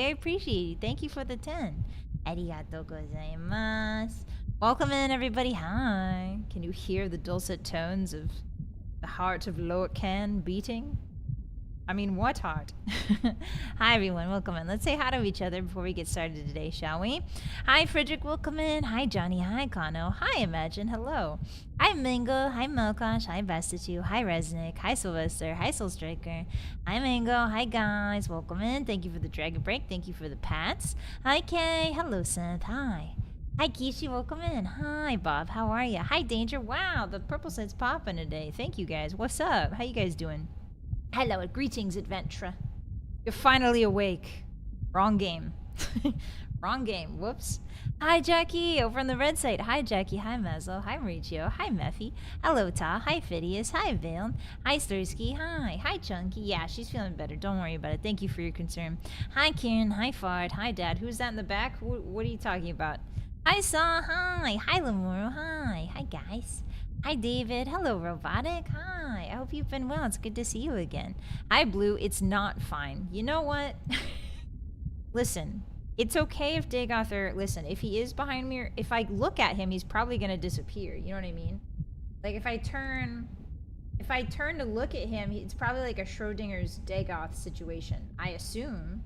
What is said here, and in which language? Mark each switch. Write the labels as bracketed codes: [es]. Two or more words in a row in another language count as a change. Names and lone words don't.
[en] I appreciate it. Thank you for the 10. [ja] Arigatou gozaimasu. [en] Welcome in, everybody. Hi. Can you hear the dulcet tones of the heart of Loic beating? I mean, what heart? Hi, everyone. Welcome in. Let's say hi to each other before we get started today, shall we? Hi, Frederick. Welcome in. Hi, Johnny. Hi, Kano. Hi, Imagine. Hello. Hi, Mango. Hi, Melkosh. Hi, Bastitute. Hi, Resnick. Hi, Sylvester. Hi, Soul Striker. Hi, Mango. Hi, guys. Welcome in. Thank you for the Dragon Break. Thank you for the pats. Hi, Kay. Hello, Seth. Hi. Hi, Kishi. Welcome in. Hi, Bob. How are you? Hi, Danger. Wow, the purple sight's popping today. Thank you, guys. What's up? How you guys doing? Hello, greetings, adventurer. You're finally awake. Wrong game. Wrong game. Whoops. Hi, Jackie. Over on the red side. Hi, Jackie. Hi, Maslow. Hi, Mauricio. Hi, Meffy. Hello, Ta. Hi, Phidias. Hi, Vale. Hi, Stursky. Hi. Hi, Chunky. Yeah, she's feeling better. Don't worry about it. Thank you for your concern. Hi, Kieran. Hi, Fard. Hi, Dad. Who's that in the back? What are you talking about? Hi, Saw. Hi. Hi, Lemuro. Hi. Hi, guys. Hi, David. Hello, Robotic. Hi. I hope you've been well. It's good to see you again. Hi, Blue. It's not fine. You know what? Listen, it's okay if Dagoth, listen, if he is behind me, or if I look at him, he's probably going to disappear. You know what I mean? Like, if I turn to look at him, it's probably like a Schrodinger's Dagoth situation, I assume.